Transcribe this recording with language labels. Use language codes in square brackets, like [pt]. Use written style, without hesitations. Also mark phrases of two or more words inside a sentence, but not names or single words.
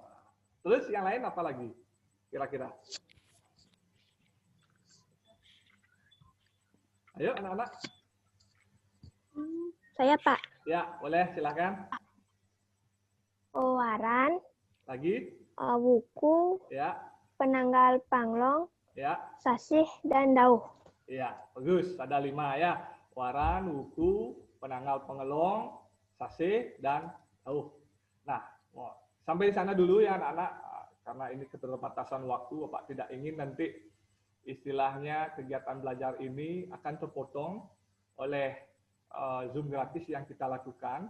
[id] Terus yang lain apa lagi? Kira-kira. Ayo anak-anak. Saya Pak. Ya, boleh silakan. Waran, Lagi. wuku, Ya, penanggal panglong, ya. sasih, dan dauh. Iya, bagus. Ada 5 ya. Waran, wuku, penanggal pengelong, sase, dan tauh. Nah, sampai di sana dulu ya anak-anak. Karena ini keterbatasan waktu, Bapak tidak ingin nanti istilahnya kegiatan belajar ini akan terpotong oleh Zoom gratis yang kita lakukan.